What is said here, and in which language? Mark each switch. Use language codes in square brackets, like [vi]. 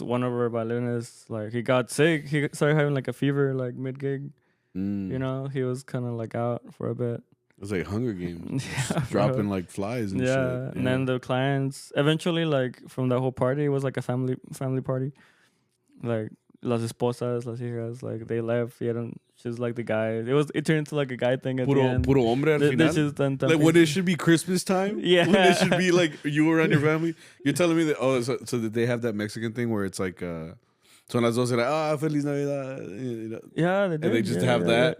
[en] One of our violinists, like, he got sick. He started having like a fever, like mid gig. You know, he was kind of like out for a bit. It was like Hunger Games. Dropping like flies and shit. Yeah. And then the clients eventually, like, from the whole party, it was like a family party. Like las esposas, las hijas, like they left. She's like the guy. It turned into like a guy thing at the end. [es] Puro hombre al final. [en] Like when it should be Christmas time. Yeah. When it should be like you around your family. You're telling me that so that they have that Mexican thing where it's like son las 12 like Feliz Navidad. You know? Yeah, they do. And they just have that.